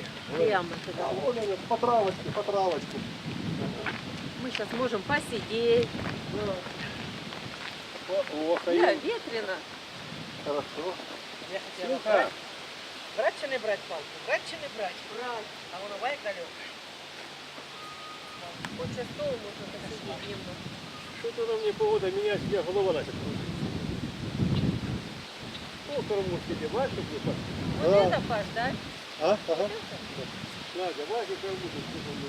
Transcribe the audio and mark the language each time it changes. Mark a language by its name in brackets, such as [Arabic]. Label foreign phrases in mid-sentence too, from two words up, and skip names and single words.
[Russian] Прямо туда. Вон они, по травочке, по травочке. Мы сейчас можем посидеть. О, Да, ветрено. Хорошо. Я хотела брать. Брать [Ukrainian] чи не [Russian] брать палку? Брать [Ukrainian] чи не [Russian] брать? Брать. [Ukrainian] А воно буває далеко. [Russian] Вот сейчас стол можно посидеть немного. Что-то на мне погода меняется, у меня голова начала кружиться. О, кормушки, где бачишь, где пас? Вот Да. это, Паш, да? А? Ага. Вот это? Надя, бачишь, кормушки, сколько у меня?